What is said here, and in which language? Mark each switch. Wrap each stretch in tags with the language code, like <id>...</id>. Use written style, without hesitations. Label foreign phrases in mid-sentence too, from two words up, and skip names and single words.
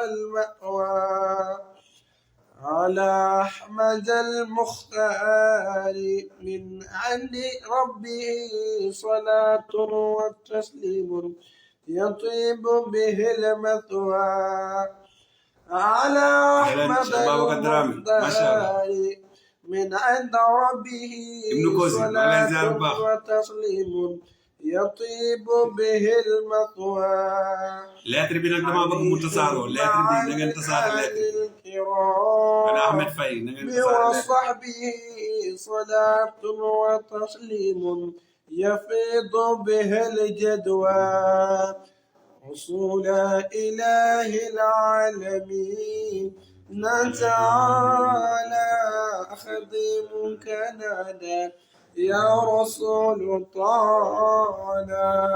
<ar>المأوى على أحمد المختار من عند ربه صلاة وتسليم يطيب به المثوى على أحمد المختار من عند ربه صلاة وتسليم يطيب به المثوى</ar> <wo>lettre bi nag dama bëgg mu tasaaroo lettre bi na ngeen tasaare lettre ana Ahmed Faye na ngeen tasaare</wo> <ar>وصحبه صلاة وتسليم يفيض به الجدوى رسول إله العالمين تعالى خديمك نادى يا رسول تعالى</ar>